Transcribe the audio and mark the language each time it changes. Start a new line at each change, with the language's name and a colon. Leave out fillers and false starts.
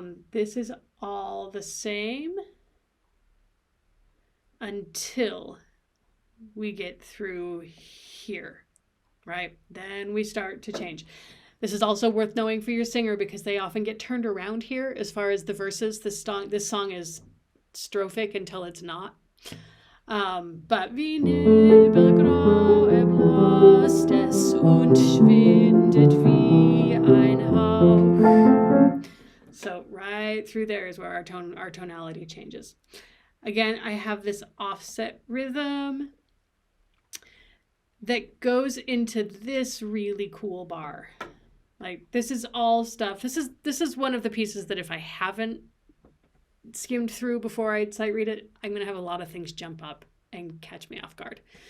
English: This is all the same until we get through here, right? Then we start to change. This is also worth knowing for your singer because they often get turned around here as far as the verses. This song is strophic until it's not.
German: But wie nebelgrau erblasst es und schwindet wie ein Hauch.
English: So right through there is where our tonality changes. Again, I have this offset rhythm that goes into this really cool bar. Like this is all stuff. This is one of the pieces that if I haven't skimmed through before I sight read it, I'm going to have a lot of things jump up and catch me off guard.